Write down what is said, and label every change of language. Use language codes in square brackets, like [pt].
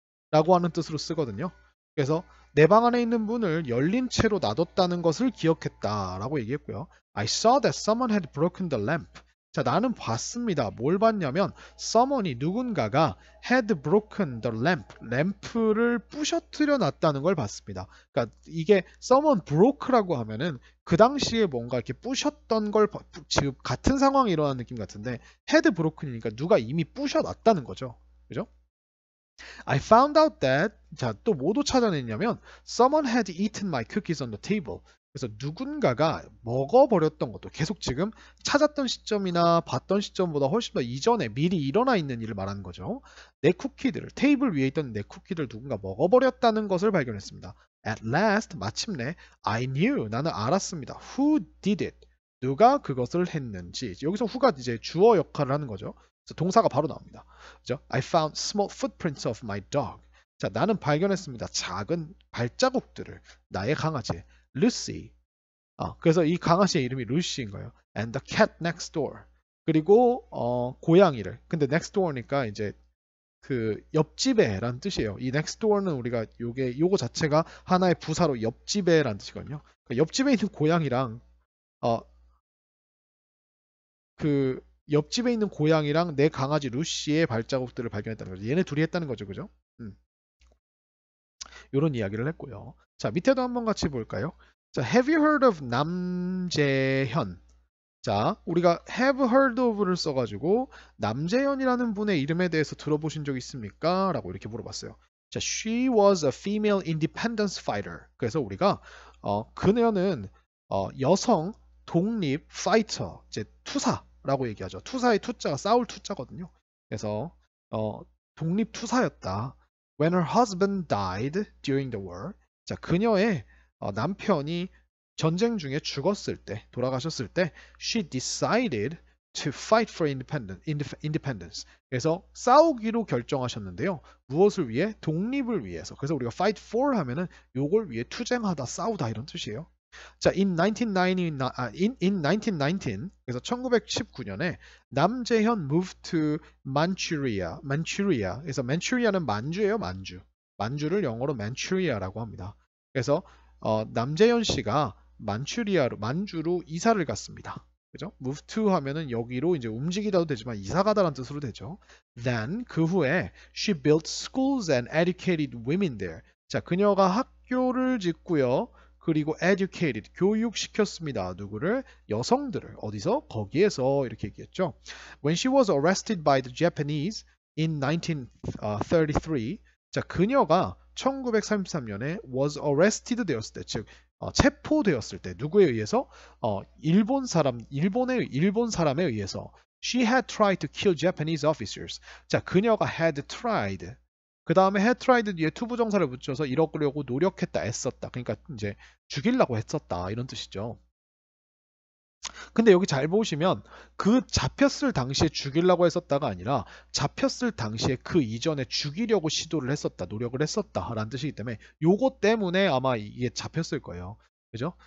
[ko] 라고 하는 뜻으로 쓰거든요. 그래서 내 방 안에 있는 문을 열린 채로 놔뒀다는 것을 기억했다라고 얘기했고요. [en] I saw that someone had broken the lamp. [ko] 자, 나는 봤습니다. 뭘 봤냐면 someone이 누군가가 had broken the lamp. 램프를 부셔뜨려 놨다는 걸 봤습니다. 그러니까 이게 someone broke라고 하면은 그 당시에 뭔가 이렇게 부셨던 걸 지금 같은 상황이 일어난 느낌 같은데 had broken이니까 누가 이미 부셔 놨다는 거죠. 그죠? [en] I found out that 자, 또 뭐도 찾아냈냐면 someone had eaten my cookies on the table. [ko] 그래서 누군가가 먹어버렸던 것도 계속 지금 찾았던 시점이나 봤던 시점보다 훨씬 더 이전에 미리 일어나 있는 일을 말하는 거죠. 내 쿠키들을 테이블 위에 있던 내 쿠키들을 누군가 먹어버렸다는 것을 발견했습니다. [en] At last 마침내 I knew 나는 알았습니다. Who did it? 누가 그것을 했는지. [ko] 여기서 who가 이제 주어 역할을 하는 거죠. 그래서 동사가 바로 나옵니다. 그죠? [en] I found small footprints of my dog. [ko] 자, 나는 발견했습니다. 작은 발자국들을 나의 강아지 루시. 그래서 이 강아지의 이름이 루시인 거예요. [en] And the cat next door. 그리고 고양이를. [ko] 근데 next door니까 이제 그 옆집에란 뜻이에요. 이 next door는 우리가 요거 자체가 하나의 부사로 옆집에란 뜻이거든요. 그러니까 옆집에 있는 고양이랑 그 옆집에 있는 고양이랑 내 강아지 루시의 발자국들을 발견했다는 거죠. 얘네 둘이 했다는 거죠. 그죠? 이런 이야기를 했고요. 자, 밑에도 한번 같이 볼까요? [en] 자, have you heard of 남재현? [ko] 자, 우리가 have heard of를 써가지고 남재현이라는 분의 이름에 대해서 들어보신 적 있습니까? 라고 이렇게 물어봤어요. [en] 자, she was a female independence fighter. [ko] 그래서 우리가 그녀는 여성 독립 파이터, 이제 투사라고 얘기하죠. 투사의 투자가 싸울 투자거든요. 그래서 독립 투사였다. [en] When her husband died during the war, 자, 그녀의 남편이 전쟁 중에 죽었을 때, 돌아가셨을 때, she decided to fight for independence. [ko] 그래서 싸우기로 결정하셨는데요. 무엇을 위해? 독립을 위해서. 그래서 우리가 fight for 하면은 요걸 위해 투쟁하다, 싸우다 이런 뜻이에요. 자, in 1919, 그래서 1919년에 남재현 moved to Manchuria. 그래서 Manchuria는 만주예요, 만주. 만주를 영어로 Manchuria라고 합니다. 그래서 남재현 씨가 만주로 이사를 갔습니다. 그죠? move to 하면은 여기로 이제 움직이다도 되지만 이사 가다라는 뜻으로 되죠. [en] Then 그 후에 she built schools and educated women there. [ko] 자, 그녀가 학교를 짓고요. 그리고 educated, 교육시켰습니다. 누구를? 여성들을. 어디서? 거기에서 이렇게 얘기했죠. When she was arrested by the Japanese in 1933, 자, 그녀가 1933년에 was arrested 되었을 때, 즉 체포되었을 때 누구에 의해서? [en] 일본 사람에 의해서 she had tried to kill Japanese officers. [ko] 자, 그녀가 had tried. 그 다음에 had tried 뒤에 to 부정사를 붙여서 이러려고 노력했다, 애썼다. 그러니까 이제 죽이려고 했었다 이런 뜻이죠. 근데 여기 잘 보시면 그 잡혔을 당시에 죽이려고 했었다가 아니라 잡혔을 당시에 그 이전에 죽이려고 시도를 했었다, 노력을 했었다라는 뜻이기 때문에 요것 때문에 아마 이게 잡혔을 거예요. 그죠?